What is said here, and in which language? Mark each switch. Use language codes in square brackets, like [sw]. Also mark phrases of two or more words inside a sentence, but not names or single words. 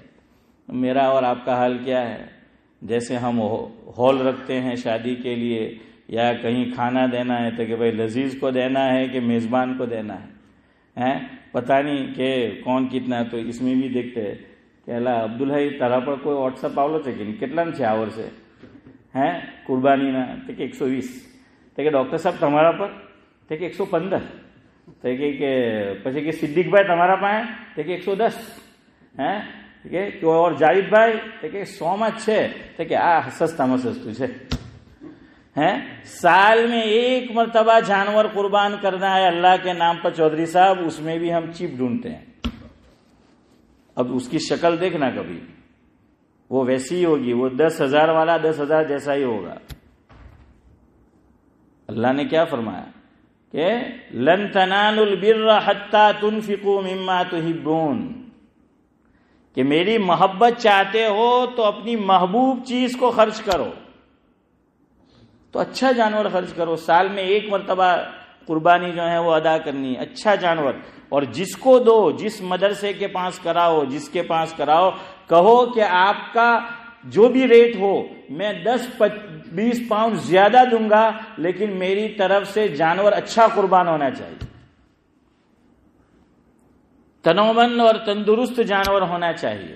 [ur] میرا اور آپ کا حال کیا ہے؟ جیسے ہم ہال رکھتے ہیں شادی کے لیے یا کہیں کھانا دینا ہے تو کہ بھائی لذیذ کو دینا ہے کہ میزبان کو دینا ہے، پتہ نہیں کہ کون کتنا۔ تو اس میں بھی دیکھتے ہیں کہ اللہ عبدالحی [gu] તારા પર કોઈ વોટ્સઅપ આવેલો છે કે કેટલાનું છે આવડશે કુરબાનીના તો કે 120, તો કે ડૉક્ટર સાહેબ તમારા પર તો કે 115, તો કે પછી કે સિદ્દીકભાઈ તમારા પાસે તો કે 110, કે કોઈ ઓર જાહિદભાઈ તો કે 100માં જ છે તો કે આ સસ્તામાં સસ્તું છે। [ur] سال میں ایک مرتبہ جانور قربان کرنا ہے اللہ کے نام پر چودھری صاحب، اس میں بھی ہم چیپ ڈھونڈتے ہیں۔ اب اس کی شکل دیکھنا کبھی، وہ ویسی ہی ہوگی، وہ 10,000 والا 10,000 جیسا ہی ہوگا۔ اللہ نے کیا فرمایا کہ [ar] لن تنالوا البر حتى تنفقوا مما تحبون، [ur] کہ میری محبت چاہتے ہو تو اپنی محبوب چیز کو خرچ کرو، تو اچھا جانور خرچ کرو۔ سال میں ایک مرتبہ قربانی جو ہے وہ ادا کرنی ہے، اچھا جانور۔ اور جس کو دو، جس مدرسے کے پاس کراؤ، جس کے پاس کراؤ، کہو کہ آپ کا جو بھی ریٹ ہو میں 10-20 پاؤنڈ زیادہ دوں گا، لیکن میری طرف سے جانور اچھا قربان ہونا چاہیے، تنومند اور تندرست جانور ہونا چاہیے۔